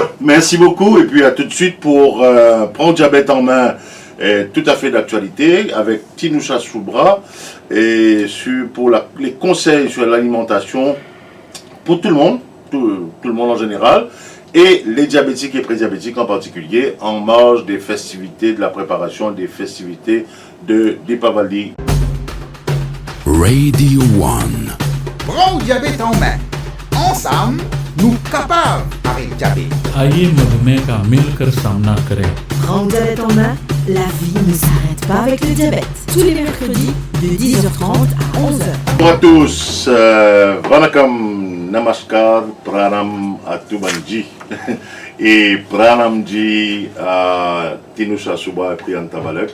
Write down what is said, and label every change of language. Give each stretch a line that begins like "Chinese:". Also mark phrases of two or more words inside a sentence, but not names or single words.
French: Merci beaucoup et puis à tout de suite pour prendre diabète en main, tout à fait d'actualité avec Tinusha Soubra et pour les conseils sur l'alimentation pour tout le monde, tout le monde en général, et les diabétiques et prédiabétiques en particulier, en marge des festivités, de la préparation des festivités de Deepavali. Radio One. Prends le diabète en main. Ensemble, nous capables avec le diabète.
Hindi: आइए मधुमेह का मिलकर सामना करें।
French: Prends le diabète en main, la vie ne s'arrête pas avec le diabète. Tous les mercredis de 10h30 à 11h. Bonjour à tous, Vanakkam, Namaskar, Pranam à Tubanji et Pranamji à Tinusha Soubra et Priyanta Balak.